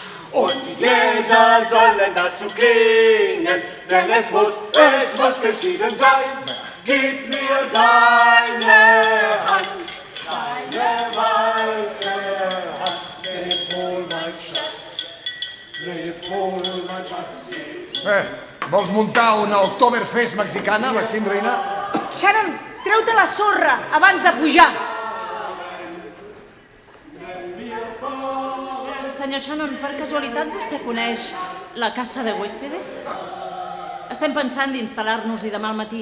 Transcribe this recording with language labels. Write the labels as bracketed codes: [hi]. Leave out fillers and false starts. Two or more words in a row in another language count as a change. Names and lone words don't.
[de] Und die Gläser sollen dazu klingen, denn es muss geschieden sein. Gib mir deine Hand, deine weiße Hand. Leb wohl, mein Schatz, leb wohl, mein Schatz. [ca] Vols muntar una Oktoberfest mexicana, Maxim Reina? Shannon, treu-te la sorra abans de pujar. Senyor Shannon, per casualitat vostè coneix la Casa de Huéspedes? Estem pensant d'instal·lar-nos-hi demà al matí.